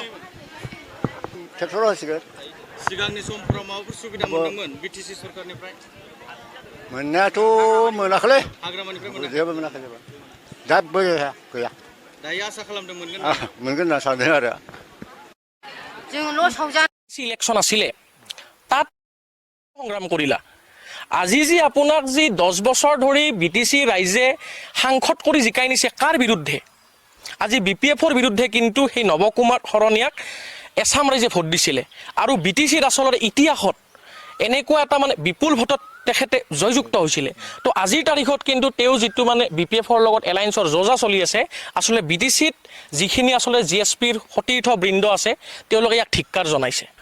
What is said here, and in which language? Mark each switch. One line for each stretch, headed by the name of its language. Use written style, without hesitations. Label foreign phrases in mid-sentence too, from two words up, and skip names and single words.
Bodo: ट्रेक्टराव होसिगोन सिगांनि समफोराव माबाफोर सुबिदा मोनदोंमोन बिटिसि सरकारनिफ्राय मोननायाथ' मोनाखैलै हाग्रामानिफ्राय मोनाखै जेबो मोनाखै जेबो गैया दायो आसा खालामदों मोनगोन होनना सानदों आरो जों लसाव जा
Assamese: ইলেকশ্যন আছিলে তাত সংগ্ৰাম কৰিলা আজি যি আপোনাক যি 10 বছৰ ধৰি বিটিসি ৰাইজে সাংসদ কৰি জিকাই নিছে কাৰ বিৰুদ্ধে আজি বিপিএফৰ বিৰুদ্ধে কিন্তু সেই নৱকুমাৰ শৰণীয়াক এছাম ৰাইজে ভোট দিছিলে আৰু বিটিসিৰ আচলতে ইতিহাসত এনেকুৱা এটা মানে বিপুল ভোটত তেখেতে জয়যুক্ত হৈছিলে তো আজিৰ তাৰিখত কিন্তু তেওঁ যিটো মানে বিপিএফৰ লগত এলায়েন্সৰ যোজা চলি আছে আসলে বিটিসিত যিখিনি আসলে জিএসপিৰ সতীৰ্থ বৃন্দ আছে তেওঁলোকে ইয়াক ধিক্কাৰ জনাইছে